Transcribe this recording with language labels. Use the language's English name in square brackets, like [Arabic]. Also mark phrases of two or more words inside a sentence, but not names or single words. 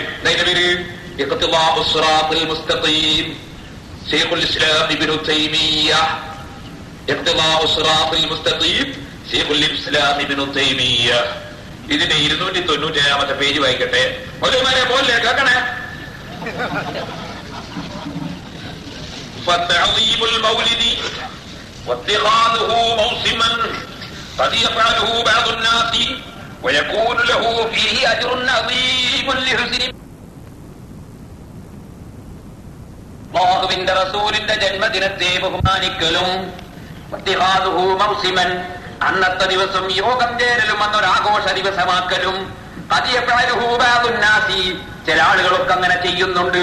[Malayalam] അതിന്റെ പേര് ഇഖ്തിലാഉ സിറാത്തുൽ മുസ്തഖീം, ശൈഖുൽ ഇസ്ലാം ഇബ്നു തൈമിയ്യ. ഇഖ്തിലാഉ സിറാത്തുൽ മുസ്തഖീം, ശൈഖുൽ ഇസ്ലാം ഇബ്നു തൈമിയ്യ. ഇതിന്റെ 297 പേജ് വായിക്കട്ടെ. മൗലവിമാരെ പോലെ കേൾക്കണേ. [Arabic] فتعظيم المولد واتخاذه موسما قد يفعله بعض الناس ويكون له فيه أجر عظيم لحسن [Malayalam] അല്ലാഹുവിന്റെ റസൂലിന്റെ ജന്മദിനത്തെ ബഹുമാനിക്കലും [Arabic] واتخاذه موسما, [Malayalam] അന്നത്തെ ദിവസം യോഗം ചേരലും അന്നൊരാഘോഷ ദിവസമാക്കലും [Arabic] قد يفعله بعض الناس, [Malayalam] ചില ആളുകളൊക്കെ അങ്ങനെ ചെയ്യുന്നുണ്ട്.